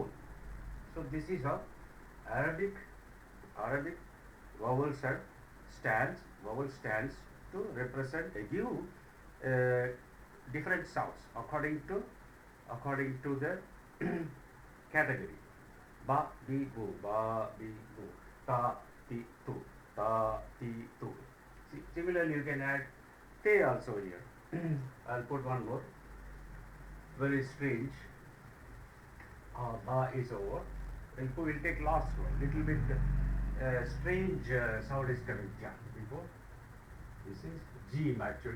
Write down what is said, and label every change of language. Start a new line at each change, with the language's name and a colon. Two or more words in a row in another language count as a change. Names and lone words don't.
English: So this is how Arabic vowel stands to represent, give different sounds according to the category. Ba, bi, bu, ba, bi, bu, ta, ti, tu, ta, ti, tu. See, similarly, you can add te also here. I'll put one more. Very strange. Ba is over. We'll take last one. Little bit strange sound is coming. Ja before. This is Jim actually.